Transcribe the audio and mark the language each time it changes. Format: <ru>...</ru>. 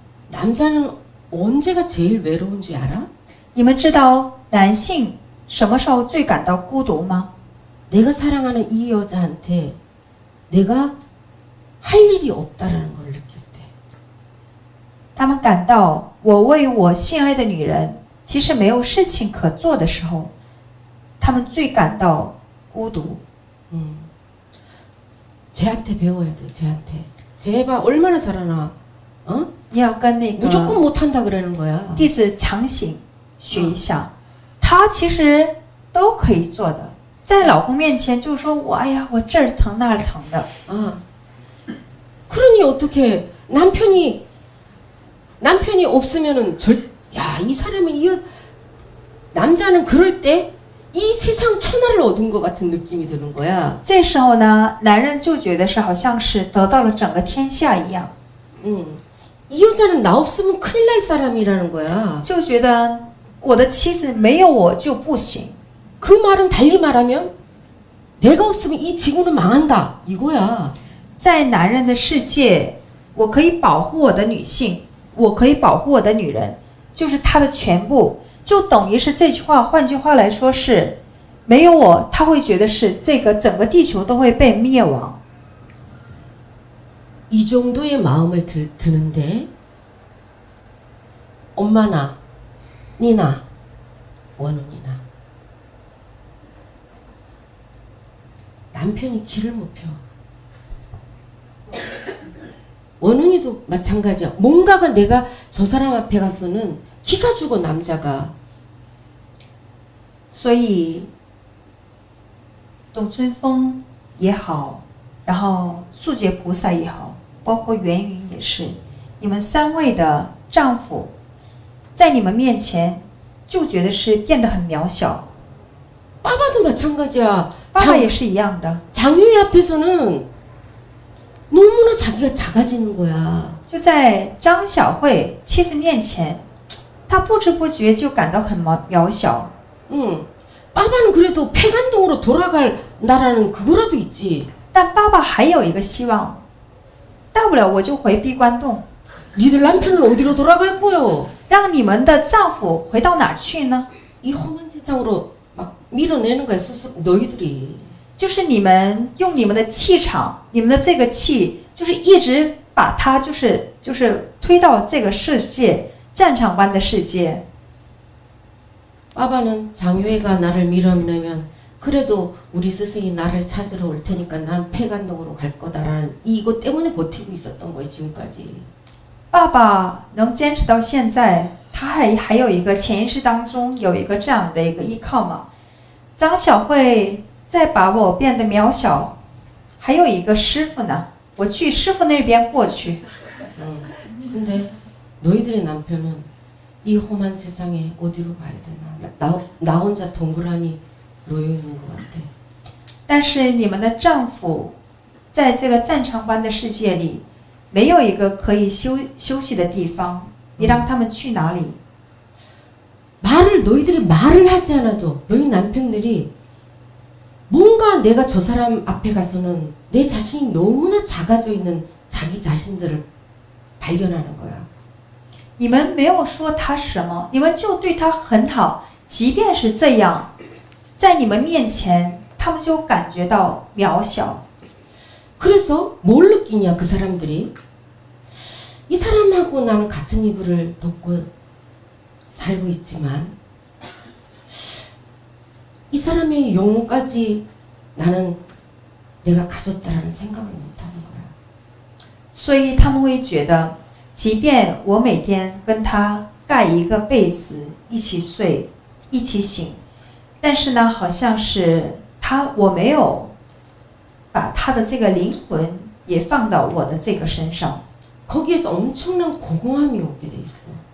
<ko>남자는 언제가 제일 외로운지 알아?</ko> <zh>你们知道男性什么时候最感到孤独吗？</zh> <ko>내가 사랑하는 이 여자한테 내가 할 일이 없다라는 걸 느낄 때.</ko> <zh>他们感到我为我心爱的女人其实没有事情可做的时候，他们最感到孤独。</zh> <ko>쟤한테 배워야 돼. 쟤한테. 쟤 봐 얼마나 잘하나. 어?</ko> <zh>你要跟那个</zh> <ko>무조건 못한다 그러는 거야.</ko> <zh>弟子强行学一下，他其实都可以做的。在老公面前就说我哎呀我这儿疼那儿疼的， 아.</zh> <ko>그러니 어떻게 남편이 없으면은 이 사람은 남자는 그럴 때 이 세상 천하를 얻은 것 같은 느낌이 드는 거야.</ko> <zh>这时候呢，男人就觉得是好像是得到了整个天下一样，</zh> <ko>이 여자는 나 없으면 큰일 날 사람이라는 거야.</ko> <zh>就觉得我的妻子没有我就不行。</zh> <ko>그 말은 달리 말하면 내가 없으면 이 지구는 망한다 이거야.</ko> <zh>在男人的世界，我可以保护我的女性，我可以保护我的女人，就是他的全部，就等于是这句话。换句话来说是，没有我，他会觉得是这个整个地球都会被灭亡。</zh> <ko>이 정도의 마음을 드는데 엄마나 니나 원훈이나 남편이 길을 못 펴. 원훈이도 마찬가지야. 뭔가가 내가 저 사람 앞에 가서는 기가 죽어 남자가.</ko> <zh>所以，董春风也好，然后素洁菩萨也好，包括元云也是，你们三位的丈夫，在你们面前就觉得是变得很渺小。</zh> <ko>빠바도 마찬가지야.</ko> <zh>爸爸也是一样的。</zh> <ko>장유희 앞에서는 너무나 자기가 작아지는 거야.</ko> <zh>就在张小慧妻子面前，他不知不觉就感到很渺小。</zh> <ko>빠바는 그래도 폐간동으로 돌아갈 나라는 그거라도 있지.</ko> <zh>但爸爸还有一个希望，大不了我就回闭关洞。</zh> <ko>니들 남편은 어디로 돌아갈 거요?</ko> <zh>让你们的丈夫回到哪儿去呢？</zh> <ko>이 험한 세상으로 막 밀어내는 거야 스스로 너희들이.</ko> <zh>就是你们用你们的气场，你们的这个气，就是一直把它就是推到这个世界战场般的世界。</zh> <ko>빠바는 장효회가 나를 밀어내면 그래도 우리 스승이 나를 찾으러 올 테니까 난 폐간동으로 갈 거다라는 이거 때문에 버티고 있었던 거예요 지금까지.</ko> <zh>爸爸能坚持到现在，他还有一个潜意识当中有一个这样的一个依靠嘛。张小慧再把我变得渺小，还有一个师傅呢，我去师傅那边过去。</zh> <ko>근데 너희들의 남편은 이 험한 세상에 어디로 가야 되나? 나 혼자 동그라니 놓여 있는 것 같아.</ko> <zh>但是你们的丈夫在这个战场般的世界里，没有一个可以休息的地方，你让他们去哪里？</zh> <ko>너희들이 말을 하지 않아도 너희 남편들이 뭔가 내가 저 사람 앞에 가서는 내 자신이 너무나 작아져 있는 자기 자신들을 발견하는 거야.</ko> <zh>你们没有说他什么，你们就对他很好，即便是这样，在你们面前，他们就感觉到渺小。</zh> <ko>그래서 뭘 느끼냐 그 사람들이 이 사람하고 나는 같은 이불을 덮고 살고 있지만 이 사람의 영혼까지 나는 내가 가졌다라는 생각을 못하는 거야.</ko> <zh>所以他们会觉得，即便我每天跟他盖一个被子，一起睡，一起醒，但是呢，好像是我没有把他的这个灵魂也放到我的这个身上。</zh> <ko>거기에서 엄청난 공허함이 오게 돼 있어.</ko>